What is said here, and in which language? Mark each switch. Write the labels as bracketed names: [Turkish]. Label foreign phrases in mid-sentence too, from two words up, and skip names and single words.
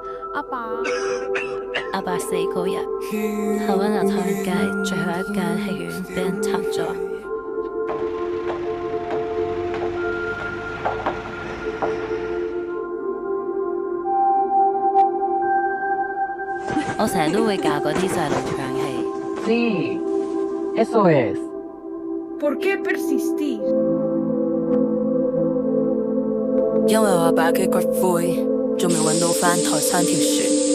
[Cantonese] 阿爸死嗰日，後灣亞唐人街最後一間戲院俾人拆咗。我成日都會教嗰啲細路唱戲。 [Spanish] Sí, eso es. ¿Por qué persistir? [Cantonese] 因為我阿爸嘅骨灰仲未揾到返台山條船。